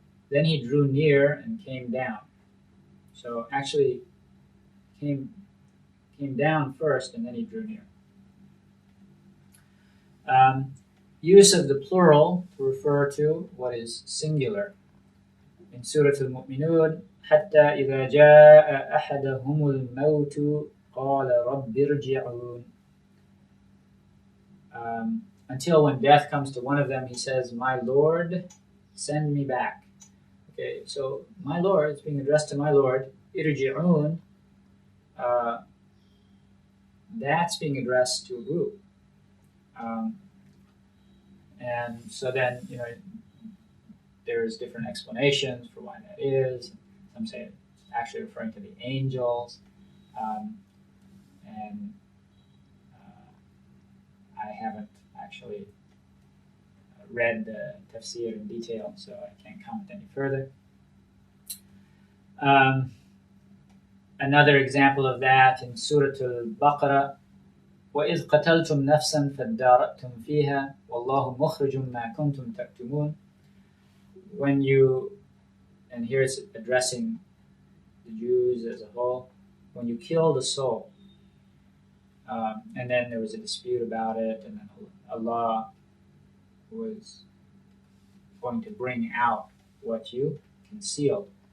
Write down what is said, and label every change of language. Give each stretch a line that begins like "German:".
English: Then he drew near and came down. So actually, came down first, and then he drew near. Use of the plural to refer to what is singular. In Surah Al-Mu'minun,
Arabic: حتى إذا جاء أحدهم الموت قال رب ارجعون.
English: Until when death comes to one of them, he says, "My Lord, send me back." Okay, so my Lord, it's being addressed to my Lord. Irji'un, that's being addressed to a group. And so then, there's different explanations for why that is. Some say it's actually referring to the angels. And I haven't actually read the TAFSIIR in detail, so I can't comment any further. Another example of that in Surah Al-Baqarah,
Arabic: وَإِذْ قَتَلْتُمْ نَفْسًا فَادَّارَأْتُمْ فِيهَا وَاللَّهُ مُخْرِجٌ مَا كُنْتُمْ تَكْتُمُونَ.
English: When you, and here it's addressing the Jews as a whole, when you killed a soul, and then there was a dispute about it, and then Allah was going to bring out what you concealed.